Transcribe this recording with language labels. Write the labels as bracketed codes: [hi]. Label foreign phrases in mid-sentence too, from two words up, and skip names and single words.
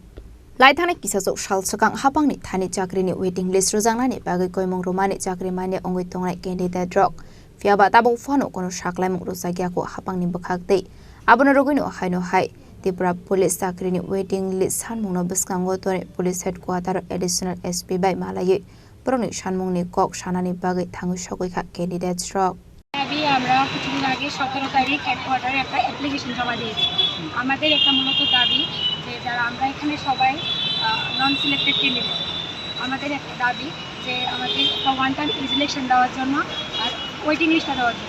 [trp] Laithane kisasok shalsakang hapangni thani chakrini [en] waiting list [trp] rozangnani bagai koimong romani chakri mane ongoi tongai candidate rock fiaba tabung fono kono shaklai mong rosagya ko hapangni bakhakte abona rogoino Hainuhai Tripura Police Sakrini [en] waiting list [trp] Chanmungno biskango tore [en] Police Headquarter Additional SP [trp] by Malaye Proni Chanmungni kok shanani bagai thangu shogoika candidate rock [bn] আমি আমরা কিছুদিন আগে 17 তারিখ হেডকোয়ার্টারে একটা অ্যাপ্লিকেশন জমা দিয়েছি আমাদের একটা মূলত দাবি যে যারা আমরা এখানে সবাই [en] non selected candidate [bn] আমাদের একটা দাবি যে আমাদের একটা [en] one time election [bn] দেওয়ার জন্য আর [en] waiting listটা [bn] দেওয়ার জন্য